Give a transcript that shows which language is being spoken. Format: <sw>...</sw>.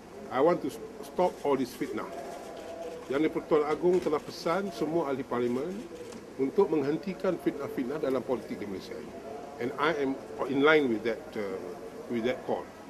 <en>I want to stop all this fitnah.</en> <ms>Yang di-Pertuan Agong telah pesan semua ahli parlimen untuk menghentikan fitnah-fitnah dalam politik di Malaysia.</ms> <en>And I am in line with that call.</en>